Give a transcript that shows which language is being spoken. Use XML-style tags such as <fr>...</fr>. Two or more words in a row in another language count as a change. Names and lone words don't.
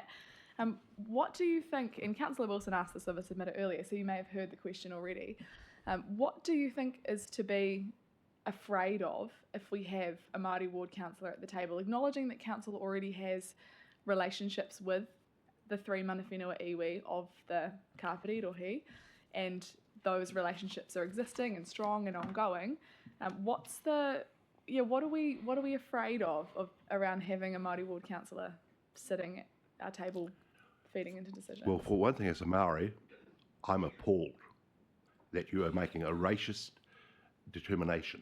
<en>What do you think, and Councillor Wilson asked this of us a minute earlier, so you may have heard the question already, what do you think is to be afraid of if we have a Māori ward councillor at the table, acknowledging that council already has relationships with the three</en> <mi>mana whenua iwi</mi> <en>of the Kāwhiri Rohi, and those relationships are existing and strong and ongoing. What are we afraid of around having a Māori ward councillor sitting at our table feeding into decisions? Well, for one thing, as a Maori, I'm appalled that you are making a racist determination.</en>